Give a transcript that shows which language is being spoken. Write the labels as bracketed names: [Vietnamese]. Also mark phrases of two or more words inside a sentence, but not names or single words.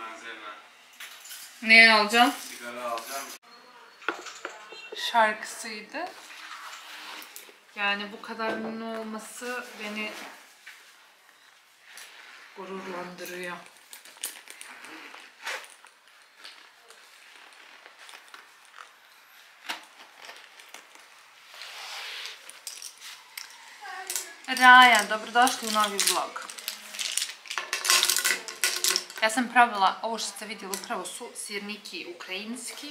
[Turkish] Ne alacağım? Sigara alacağım. Şarkısıydı. Yani bu kadar ünlü olması beni gururlandırıyor. [Bosnian] Raja, dobrodošli u novi vlog. Ja sam pravila, ovo što ste vidjeli upravo su sirniki ukrajinski.